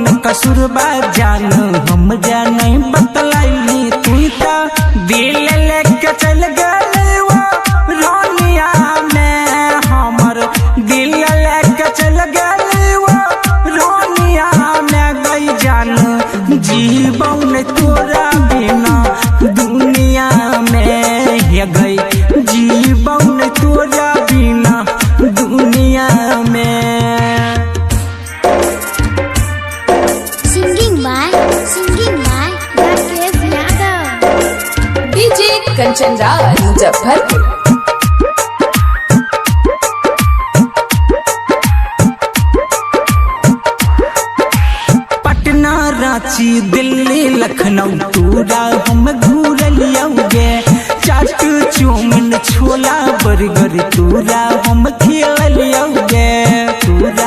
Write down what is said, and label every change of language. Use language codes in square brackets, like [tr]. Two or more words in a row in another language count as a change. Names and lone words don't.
[mai] कसूरबा जानू हमरा नहीं बतलही तू तो दिल लेके चल गए वो रोनिया में हमर दिल लेके चल गए वो रोनिया में गई जानू जीवन तोरा बिना दुनिया में है गई जीवन तोरा बिना दुनिया में [en] Singing by Rakesh Yadav। [mai] डीजे कंचन राज मुजफ्फरपुर। पटना रांची दिल्ली लखनऊ तोरा हम घूरलियोगे चाट चौमिन छोला बर्गर तोरा हम खिललियोगे तोरा